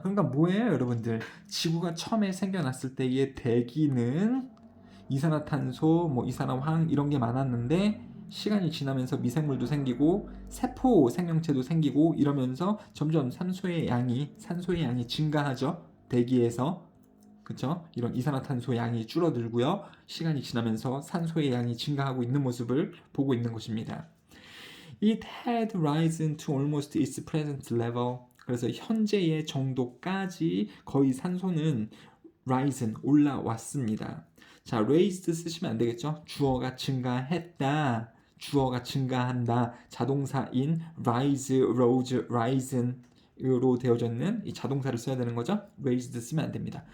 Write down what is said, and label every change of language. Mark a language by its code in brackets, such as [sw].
[ko] 그러니까 뭐예요, 여러분들? 지구가 처음에 생겨났을 때의 대기는 이산화탄소, 뭐 이산화황 이런 게 많았는데 시간이 지나면서 미생물도 생기고 세포 생명체도 생기고 이러면서 점점 산소의 양이 증가하죠. 대기에서. 그렇죠? 이런 이산화탄소 양이 줄어들고요. 시간이 지나면서 산소의 양이 증가하고 있는 모습을 보고 있는 것입니다. [en] It had risen to almost its present level. [ko] 그래서 현재의 정도까지 거의 산소는 risen, 올라왔습니다. 자, raised 쓰시면 안 되겠죠? 주어가 증가했다. 주어가 증가한다. 자동사인 rise, rose, risen 로 되어져 있는 이 자동사를 써야 되는 거죠. raised 쓰면 안 됩니다.